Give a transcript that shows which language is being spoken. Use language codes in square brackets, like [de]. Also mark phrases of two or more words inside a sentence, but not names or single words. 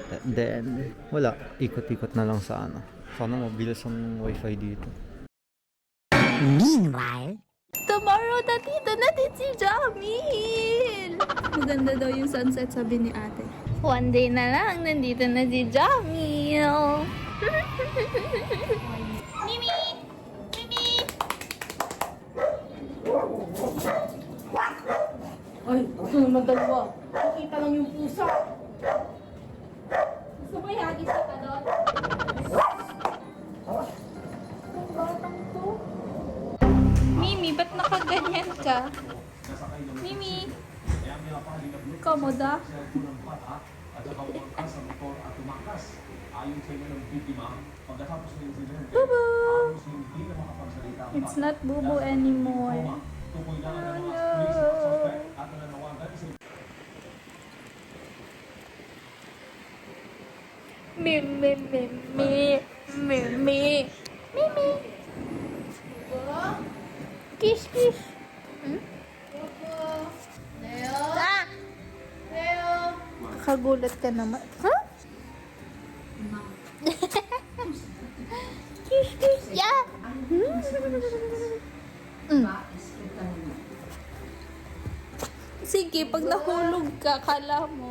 [tl] Then, wala. Ikot-ikot na lang sa ano. Sana mabilis ang wifi dito. Ito tomorrow, nandito na din si Jamil! Maganda daw yung sunset, sabi ni ate. [en] One day [tl] na lang, nandito na si Jamil! Mimi! Mimi! Ay, ito naman dalawa. Nakita lang yung pusa. Gusto mo ihagis ka doon? Mimi, ba't nakaganyan ka? Mimi! Komoda? Bubu! [en] It's not Bubu anymore. Oh no! [tl] Mimi, Mimi, Mimi, Mimi. [en] Kiss, kiss. Hmm? [tl] Leo? Ah! Leo? Nakagulat ka naman. Huh? [en] Kiss, kiss. [tl] Yeah! Mm. Sige, pag nahulog ka, kala mo.